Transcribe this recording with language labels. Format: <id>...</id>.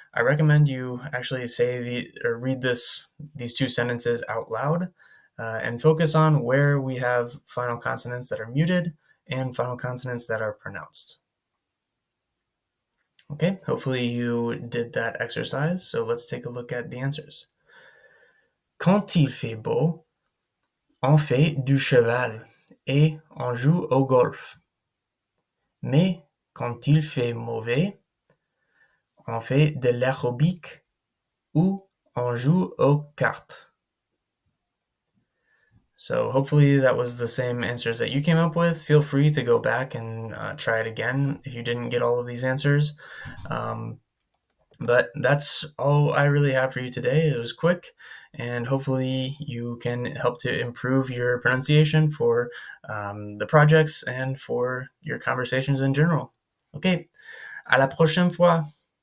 <en>I recommend you actually read these two sentences out loud, and focus on where we have final consonants that are muted and final consonants that are pronounced. Okay, hopefully you did that exercise, so let's take a look at the answers.</en> <fr>Quand il fait beau, on fait du cheval et on joue au golf. Mais quand il fait mauvais, on fait de l'aérobic ou on joue aux cartes.</fr> <en>So hopefully that was the same answers that you came up with. Feel free to go back and try it again if you didn't get all of these answers. But that's all I really have for you today. It was quick, and hopefully you can help to improve your pronunciation for the projects and for your conversations in general. Okay,</en> <fr>à la prochaine fois.</fr>